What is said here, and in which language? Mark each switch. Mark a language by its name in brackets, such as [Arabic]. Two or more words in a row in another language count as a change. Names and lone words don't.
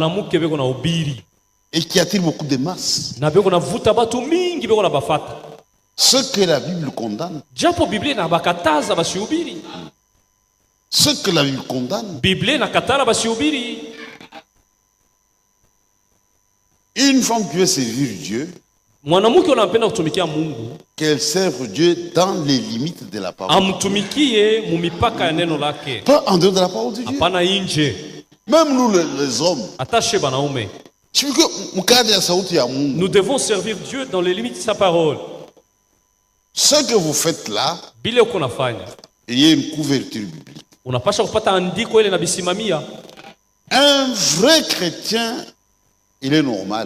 [French] Et qui attirent beaucoup de masses. Ce que la Bible condamne. Ce que la Bible condamne. Une femme qui veut servir Dieu, [Swahili] mwanamke unapenda kutumikia Mungu, [French] qu'elle serve Dieu dans les limites de la parole. [Swahili] Amtumikie mumipaka ya neno lake. [French] Pas en dehors de la parole de Dieu. [Swahili] Hapana nje. [French] Même nous les hommes. [Swahili] Attaché banaume. [French] Nous devons servir Dieu dans les limites de sa parole. Ce que vous faites là, il y a une couverture biblique. Un vrai chrétien, il est normal.